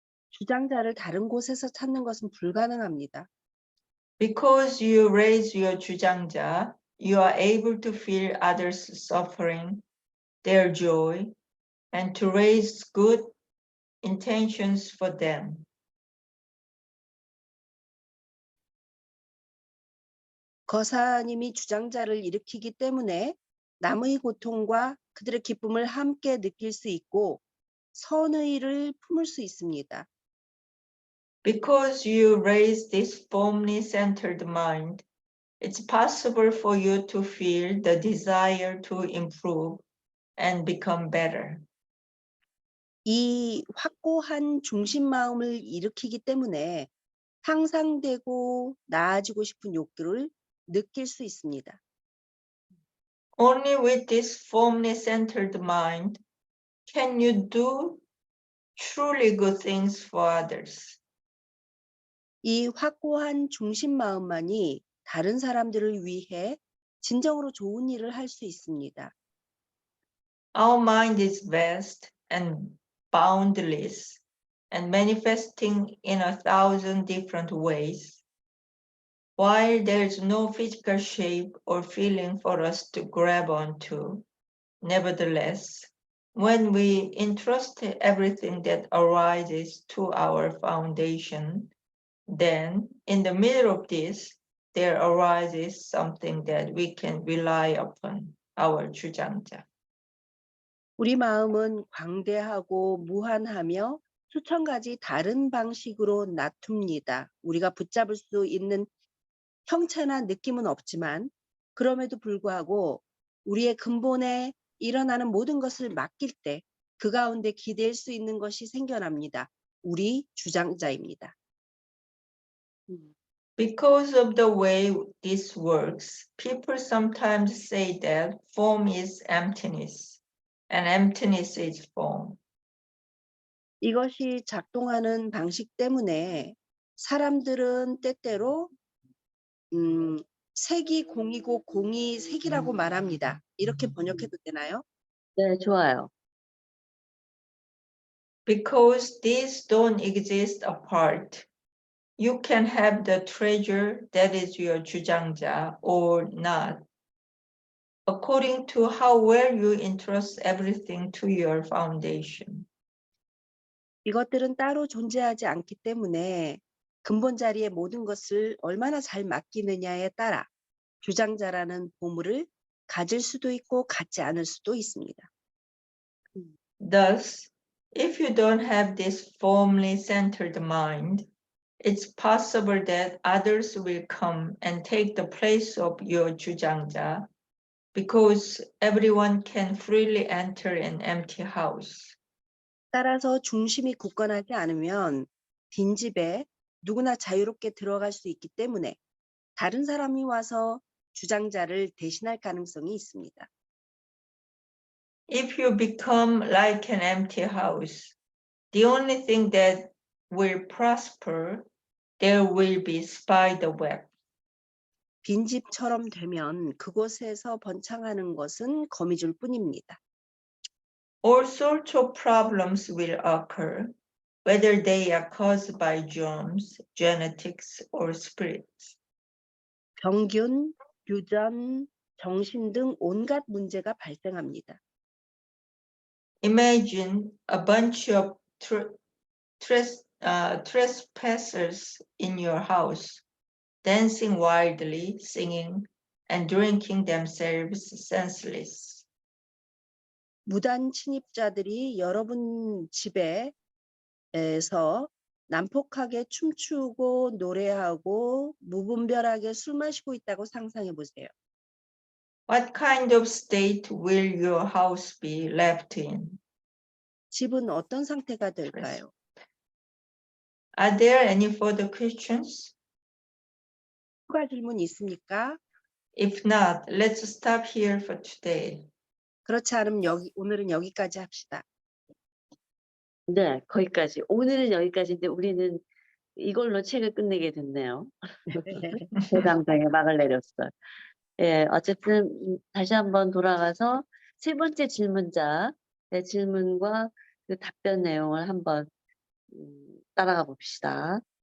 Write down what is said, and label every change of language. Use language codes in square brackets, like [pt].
[ko] 주장자를 다른 곳에서 찾는 것은 불가능합니다. [en] Because you raise your 주장자, you are able to feel others' suffering, their joy, and to raise good intentions for them. [ko] 거사님이 주장자를 일으키기 때문에 남의 고통과 그들의 기쁨을 함께 느낄 수 있고 선의를 품을 수 있습니다. [en] Because you raise this firmly centered mind, it's possible for you to feel the desire to improve and become better. [ko] 이 확고한 중심 마음을 일으키기 때문에 향상되고 나아지고 싶은 욕구를 느낄 수 있습니다. [en] Only with this firmly centered mind can you do truly good things for others. [ko] 이 확고한 중심 마음만이 다른 사람들을 위해 진정으로 좋은 일을 할 수 있습니다. [en] Our mind is vast and boundless and manifesting in 1,000 different ways. While there's no physical shape or feeling for us to grab onto, nevertheless, when we entrust everything that arises to our foundation, then in the middle of this, there arises something that we can rely upon, our 주장자. [ko] 우리 마음은 광대하고 무한하며 수천 가지 다른 방식으로 나툽니다. 우리가 붙잡을 수 있는 형체나 느낌은 없지만 그럼에도 불구하고 우리의 근본에 일어나는 모든 것을 맡길 때 그 가운데 기댈 수 있는 것이 생겨납니다. 우리 주장자입니다. [en] Because of the way this works, people sometimes say that form is emptiness and emptiness is form. [ko] 이것이 작동하는 방식 때문에 사람들은 때때로 색이 공이고 공이 색이라고 말합니다. 이렇게 번역해도 되나요? 네, 좋아요. [en] Because these don't exist apart, you can have the treasure that is your 주장자 or not, according to how well you entrust everything to your foundation. [ko] 이것들은 따로 존재하지 않기 때문에 근본 자리에 모든 것을 얼마나 잘 맡기느냐에 따라 주장자라는 보물을 가질 수도 있고 갖지 않을 수도 있습니다. [en] Thus, if you don't have this firmly centered mind, it's possible that others will come and take the place of your 주장자, because everyone can freely enter an empty house. [ko] 따라서 중심이 굳건하지 않으면 빈집에 누구나 자유롭게 들어갈 수 있기 때문에 다른 사람이 와서 주장자를 대신할 가능성이 있습니다. [en] If you become like an empty house, the only thing that will prosper, there will be spider web. [ko] 빈집처럼 되면 그곳에서 번창하는 것은 거미줄 뿐입니다. [en] All sorts of problems will occur, whether they are caused by germs, genetics, or spirits. [ko] 병균, 유전, 정신 등 온갖 문제가 발생합니다. [en] Imagine a bunch of trespassers in your house, dancing wildly, singing, and drinking themselves senseless. [ko] 무단 침입자들이 여러분 집에서 난폭하게 춤추고 노래하고 무분별하게 술 마시고 있다고 상상해 보세요. [en] What kind of state will your house be left in? [ko] 집은 어떤 상태가 될까요? [en] Are there any further questions? [ko] 추가 질문 있습니까? [en] If not, let's stop here for today. [ko] 그렇지 않으면 오늘은 여기까지 합시다. 네, 거기까지. 오늘은 여기까지인데 우리는 이걸로 책을 끝내게 됐네요. 대강당에 막을 내렸어요. 예, 어쨌든 다시 한번 돌아가서 세 번째 질문자의 질문과 그 답변 내용을 한번 따라가 봅시다.